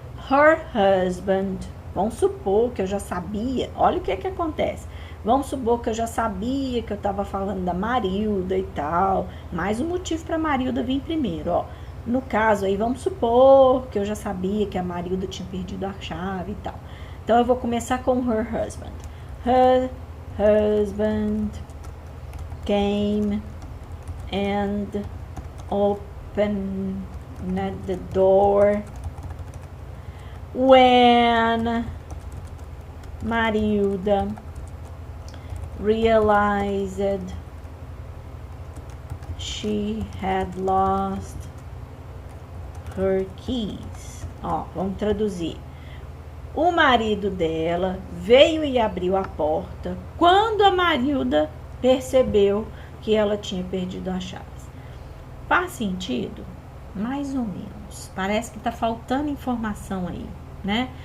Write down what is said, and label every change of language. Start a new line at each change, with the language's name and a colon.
English: Her husband,
Portuguese: vamos supor que eu já sabia, olha o que acontece. Vamos supor que eu já sabia que eu estava falando da Marilda e tal, mais um motivo para a Marilda vir primeiro, ó. No caso aí, vamos supor que eu já sabia que a Marilda tinha perdido a chave e tal. Então, eu vou começar com
English: her husband. Her husband came and opened the door when Marilda realized she had lost her keys.
Portuguese: Ó, vamos traduzir. O marido dela veio e abriu a porta quando a Marilda percebeu que ela tinha perdido as chaves. Faz sentido? Mais ou menos. Parece que tá faltando informação aí, né?